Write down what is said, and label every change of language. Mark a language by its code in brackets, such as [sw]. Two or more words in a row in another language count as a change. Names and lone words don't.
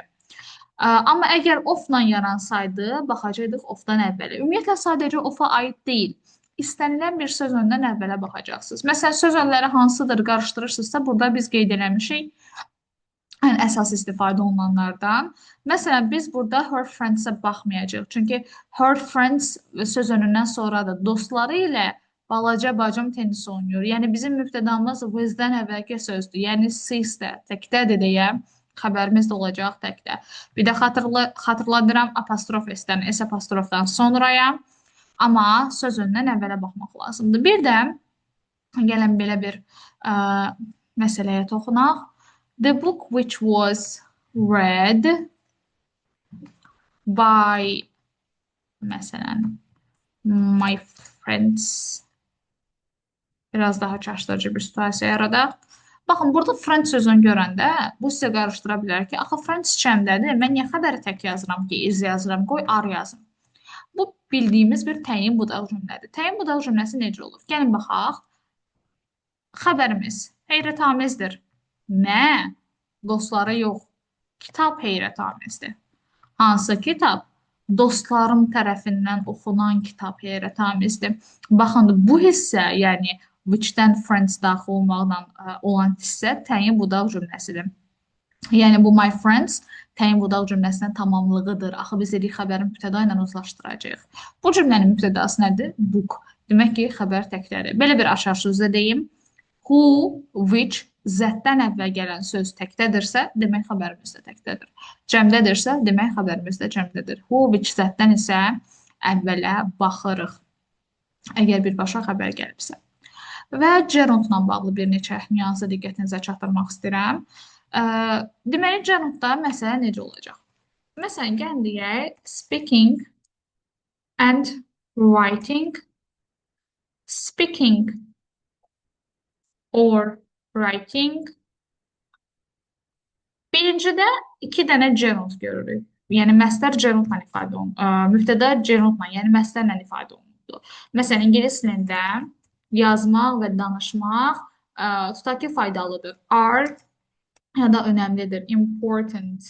[az] Amma əgər ofla yaransaydı, baxacaqdıq ofdan əvvələ. Ümumiyyətlə sadəcə ofa aid deyil. İstənilən bir söz öndən əvvələ baxacaqsınız. Məsələn, söz önləri hansıdır qarışdırırsınızsa, burada biz qeyd eləmişik ən əsas istifadə olunanlardan. Məsələn, biz burada [en] her friends- [az] ə baxmayacağıq. Çünki [en] her friends [az] söz önündən sonra da dostları ilə balaca bacım tenis oynayır. Yəni bizim mübtədamız with-dən əvvəlki sözdür. Yəni sis-də, təkdədir deyə xəbərimiz də olacaq təkdə. Bir də xatırladıram apostrof S-dən, S apostrofdan sonraya. Amma söz önündən əvvələ baxmaq lazımdır. Bir də gələn belə bir məsələyə toxunaq. [en] The book which was read by, məsələn, my friends. [az] Biraz daha çaşdırıcı bir situasiya yaradaq. Baxın, burada friends sözünü görəndə bu sizə qarışdıra bilər ki, axı friends cəmdədir, mən niyə xəbəri tək yazıram ki, iz yazıram, qoy ar yazım. Bu bildiyimiz bir təyin budaq cümlədir. Təyin budaq cümləsi necə olur? Gəlin baxaq. Xəbərimiz heyrətamizdir. Nə? Dostlara yox. Kitab heyrətamizdir. Hansı kitab? Dostlarım tərəfindən oxunan kitab heyrətamizdir. Baxın, bu hissə, yəni which-dən friends daxil olmaqla olan hissə təyin budaq cümləsidir. Yəni bu [en] my friends [az] təyin budaq cümləsinin tamamlığıdır. Axı biz dedik xəbərin mübtəda ilə uzlaşdıracağıq. Bu cümlənin mübtədası nədir? [en] Book. [az] Demək ki, xəbər təkdədir. Belə bir açar sözlə deyim. [en] Who, which, [az] zətdən əvvəl gələn söz təkdədirsə, demək xəbərimiz də təkdədir. Cəmdədirsə, demək xəbərimiz də cəmdədir. [en] Who, which [az] zətdən isə əvvələ baxırıq. Əgər birbaşa xəbər gəlibsə. Və gerundla bağlı bir neçə nüansı diqqətinizə çatdırmaq istəyirəm. Deməli, gerundda məsələ necə olacaq? Məsələn, gəlin deyək, [en] speaking and writing. Speaking or writing. [az] Birincidə iki dənə gerund görürük. Yəni, məsdər gerundla ifadə olunur. Mübtəda gerundla, yəni məsdərlə ifadə olunur. Məsələn, ingilis dilində yazmaq və danışmaq tutaq ki, faydalıdır. Are ya da önəmlidir. Important.